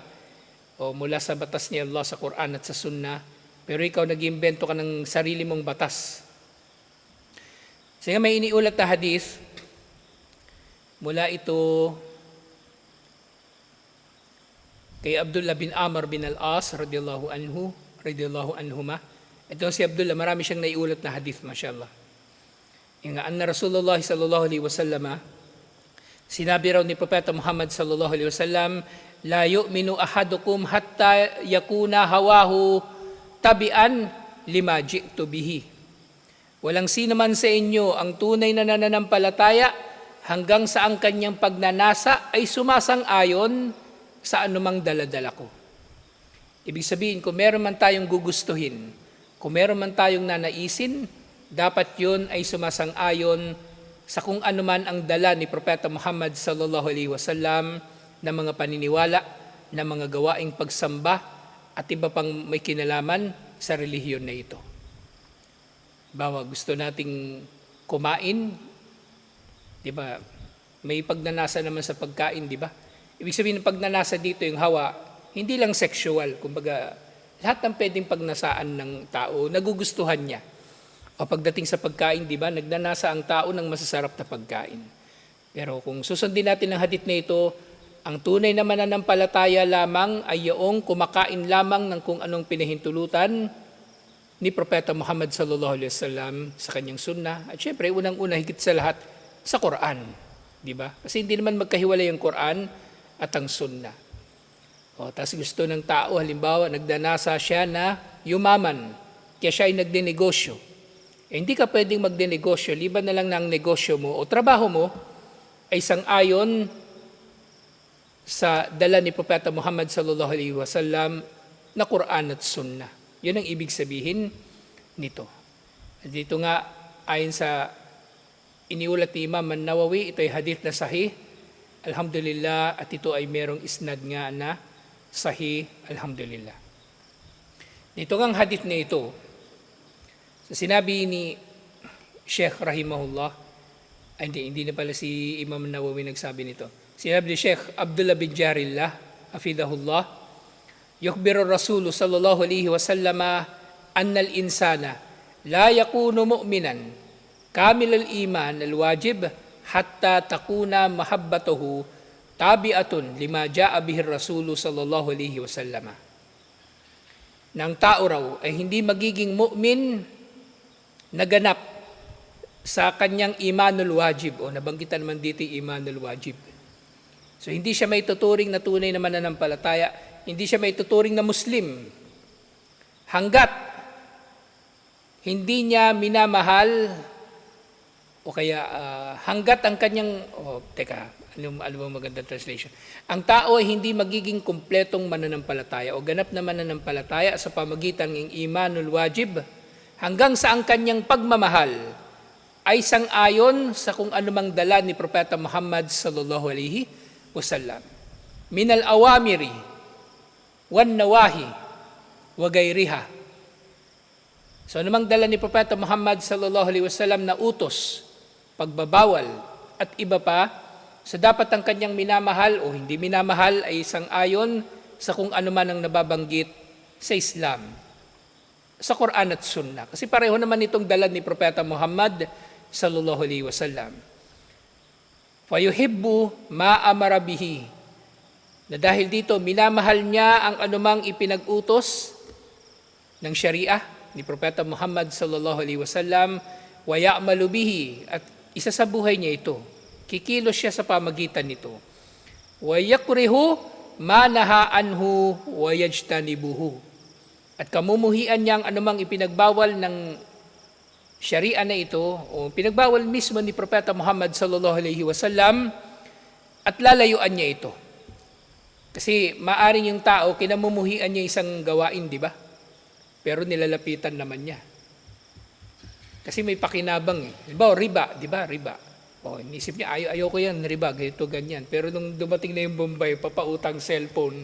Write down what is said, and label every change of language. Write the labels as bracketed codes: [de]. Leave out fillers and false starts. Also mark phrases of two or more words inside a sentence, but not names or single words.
[tl] O mula sa batas ni Allah sa Quran at sa Sunnah. Pero ikaw nag-iimbento ka ng sarili mong batas. Kasi may iniulat na hadith, mula ito kay Abdullah bin Amr bin al-As [ar] رضي الله عنهما. [tl] Ito si Abdullah, marami siyang naiulat na hadith, mashallah. [ar] Yung أن رسول الله صلى الله عليه وسلم, [tl] sinabi raw ni Propeta Muhammad [ar] صلى الله عليه وسلم, لا يؤمن أحدكم حتى يكون هواه تبعا لما جئت به. [tl] Walang sino man sa inyo ang tunay na nananampalataya hanggang sa ang kanyang pagnanasa ay sumasang-ayon sa anumang daladala ko. Ibig sabihin, kung meron man tayong gugustuhin, kung meron man tayong nanaisin, dapat yun ay sumasang-ayon sa kung anuman ang dala ni Propeta Muhammad [ar] صلى الله عليه وسلم [tl] na mga paniniwala, na mga gawaing pagsamba at iba pang may kinalaman sa relihiyon na ito. Bawa gusto nating kumain, di ba? May pagnanasa naman sa pagkain, di ba? Ibig sabihin ng pagnanasa dito, yung hawa, hindi lang sexual. Kumbaga, lahat ng pwedeng pagnasaan ng tao, nagugustuhan niya. O pagdating sa pagkain, di ba, nagnanasa ang tao ng masasarap na pagkain. Pero kung susundin natin ang hadith na ito, ang tunay na mananampalataya lamang ay yung kumakain lamang ng kung anong pinahintulutan ni Propeta Muhammad [ar] صلى الله عليه وسلم [tl] sa kanyang sunnah. At syempre, unang-una higit sa lahat, sa Quran. Di ba? Kasi hindi naman magkahiwalay ang Quran at ang sunnah. O, tapos gusto ng tao, halimbawa, nagdanasa siya na yumaman, kaya siya ay nagdenegosyo. Hindi ka pwedeng magdenegosyo, liban na lang ng negosyo mo o trabaho mo ay sang-ayon sa dala ni Propeta Muhammad [ar] صلى الله عليه وسلم [tl] na Quran at sunnah. Yun ang ibig sabihin nito. At dito nga, ayon sa iniulat ni Imam An-Nawawi, ito ay hadith na sahih, alhamdulillah, at ito ay merong isnad nga na sahih, alhamdulillah. Dito ngang hadith na ito, sa sinabi ni Sheikh Rahimahullah, hindi na pala si Imam Nawawi nagsabi nito. Sinabi ni [ar] Sheikh Abdullah bin Jarillah, hafidhahullah, يخبر الرسول صلى الله عليه وسلم أن الإنسان لا يكون مؤمنا كامل الإيمان الواجب حتى تكون محبته تبعا لما جاء به الرسول صلى الله عليه وسلم. [tl] Nang tao raw ay hindi magiging mu'min na ganap sa kanyang [ar] الإيمان الواجب [tl] o nabanggitan naman dito [ar] الإيمان الواجب. [tl] So hindi siya may tuturing na tunay na mananampalataya, hindi siya may tuturing na Muslim hanggat hindi niya minamahal o kaya hanggat ang kanyang ano ba magandang translation? Ang tao ay hindi magiging kumpletong mananampalataya o ganap na mananampalataya sa pamagitan ng [ar] الإيمان الواجب [tl] hanggang sa ang kanyang pagmamahal ay sang-ayon sa kung anumang dala ni Propeta Muhammad [ar] صلى الله عليه وسلم. من الأوامر والنواهي وغيرها. [tl] So anumang dala ni Propeta Muhammad [ar] صلى الله عليه وسلم [tl] na utos, pagbabawal at iba pa, sa dapat ang kanyang minamahal o hindi minamahal ay sang-ayon sa kung ano man ang nababanggit sa Islam. sa Quran at Sunnah. Kasi pareho naman itong dala ni Propeta Muhammad [ar] صلى الله عليه وسلم. فيحب ما أمر به. [tl] Na dahil dito, minamahal niya ang anumang ipinag-utos ng Sharia ni Propeta Muhammad [ar] صلى الله عليه وسلم, ويعمل به, [tl] at isa sa buhay niya ito. Kikilos siya sa pamagitan nito. [ar] ويكره ما نهى عنه ويجتنبه. [tl] At kamumuhian niya ang anumang ipinagbawal ng Sharia na ito, o pinagbawal mismo ni Propeta Muhammad [ar] صلى الله عليه وسلم, [tl] at lalayuan niya ito. Kasi maaring yung tao, kinamumuhian niya isang gawain, di ba? Pero nilalapitan naman niya. Kasi may pakinabang eh. Di ba, riba, di ba? Riba. O, inisip niya, ayaw ko yan, riba, ganito, ganyan. Pero nung dumating na yung Bombay, papautang cellphone.